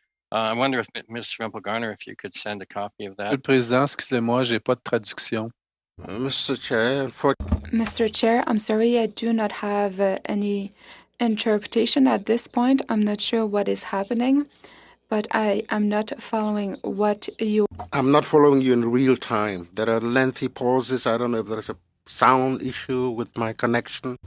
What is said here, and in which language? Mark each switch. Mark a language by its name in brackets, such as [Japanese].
[English] I wonder if Ms. Rempel-Garner, if you could send a copy of that. [French] Monsieur le Président, excusez-moi, j'ai pas de traduction. [English] Mr. Chair, Mr. Chair, I'm sorry, I do not have any interpretation at this point. I'm not sure what is happening, but I am not following what you... I'm not following you in real time. There are lengthy pauses. I don't know if there's a sound issue with my connection.